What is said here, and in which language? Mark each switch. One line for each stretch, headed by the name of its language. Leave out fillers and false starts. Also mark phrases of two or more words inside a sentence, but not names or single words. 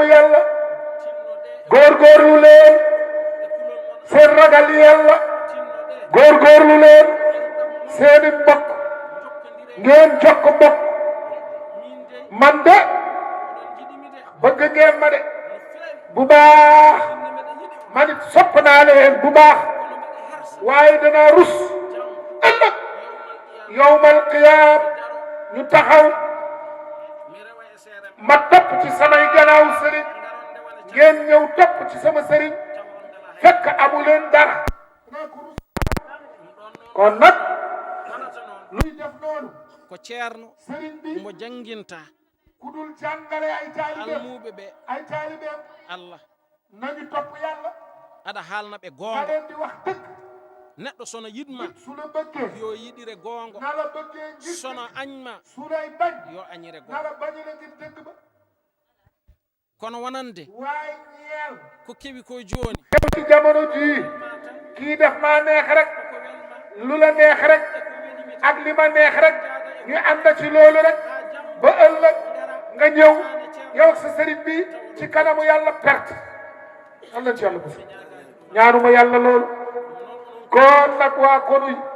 Wolof: yàlla góorgóorlu leen seen ragal yàlla góorgóorlu leen seeni mbokk ngeen jokk mbokk man de bëgg ngeen ma de bu baax man it sopp naa leen bu baax waaye danaa rus ëllëg
Arabic: يوم القيامة
Wolof: ñu taxaw ma topp ci samay gannaaw sëriñ ngeen ñëw topp ci sama sëriñ fekk amu leen dara kon nag luy def noonu
Fula: ko ceerno
Wolof: sëriñ bi
Fula: mo janginta
Wolof: ku dul jàngale ay taalibeem
Fula: almuɓe ɓe
Wolof: ay taalibeem
Fula: allah
Wolof: nañu topp yàlla
Fula: aɗa haalna ɓe
Wolof: nga
Fula: goonga
Wolof: leen di wax dëgg
Fula: neɗɗo sono yiɗma
Wolof: su la bëggee
Fula: yo yiɗire goongo
Wolof: na la bëggee ngir
Fula: sono añma
Wolof: su lay bañ
Fula: yo añire
Wolof: na
Fula: goongo
Wolof: la bañile ngir dëgg ba
Fula: kono wonande
Wolof: waaye ñeel
Fula: ko kewi ko jooni
Wolof: xew ci jamono jii kii def maa neex rek lu la neex rek ak li ma neex rek ñu ànd ci loolu rek ba ëllëg nga ñëw yow sa sëriñ bi ci kanamu yàlla perte am nañ ci yàlla bu ñaanuma yàlla loolu kon nag waa konuy